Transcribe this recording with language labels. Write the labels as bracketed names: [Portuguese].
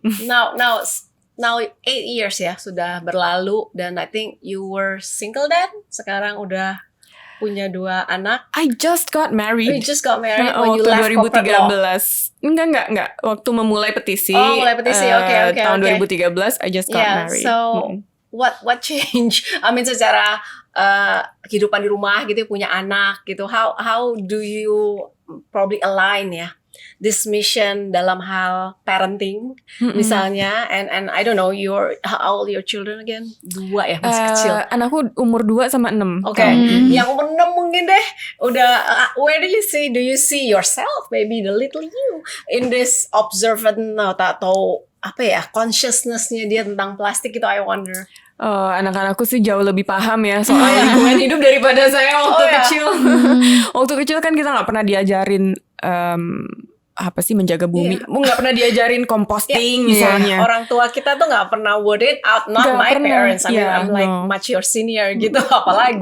[English] Now 8 years ya [Indonesian] sudah berlalu, dan [English] I think you were single then. [Indonesian] Sekarang udah punya 2 anak. [English] I just got married. You just got married when you [Indonesian] waktu [English] left corporate law. [Indonesian] 2013. Enggak. Waktu memulai petisi. Mulai petisi. Okay. [English] Tahun 2013 I just got married. So what changed? I mean [Indonesian] secara kehidupan di rumah gitu, punya anak gitu. [English] How do you probably align ya this mission [Indonesian] dalam hal parenting misalnya, [English] and I don't know how old your children again? [Indonesian] 2 ya, masih kecil. Anakku umur 2 sama 6. Oke. Yang umur 6 mungkin deh udah [English] where do you see yourself, maybe the little you in this observant [Indonesian] atau apa ya, [English] consciousness-nya dia [Indonesian] tentang plastik itu, [English] I wonder. [Indonesian] Anak-anakku sih jauh lebih paham ya soal lingkungan hidup daripada saya waktu kecil. Waktu kecil kan kita nggak pernah diajarin apa sih menjaga bumi, nggak pernah diajarin composting misalnya. Orang tua kita tuh nggak pernah [English] word it out, not my parents. I mean, I'm like much your senior [Indonesian] gitu, apalagi.